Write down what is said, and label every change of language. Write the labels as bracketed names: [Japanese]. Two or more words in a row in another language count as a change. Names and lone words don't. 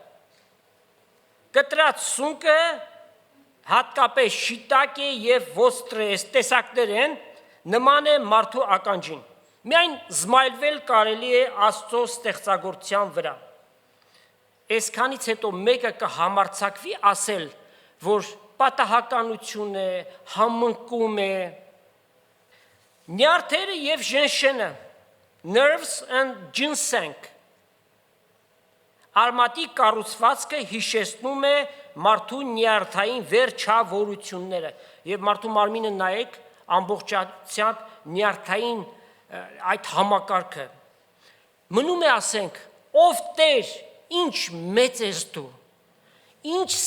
[Armenian] կտրած սունկը հատկապես շիտակ է եւ ոստրես տեսակներ են, նման է մարդու ականջին։ Միայն զմայլվել կարելի է Աստծո ստեղծագործության վրա։ Այսքանից հետո մեկը կհամարձակվի ասել, որ պատահականություն է, համընկում է։ Նյարդերը եւ ժենշենը, [English] nerves and ginseng, [Armenian] արմատի կառուցվածքը հիշեցնում է մարդու նյարդային վերջավորությունները եւ մարդու մարմինը նայեք ամբողջությամբ նյարդային այդ համակարգը մնում է ասենք ով Տեր ինչ մեծ ես դու ինչ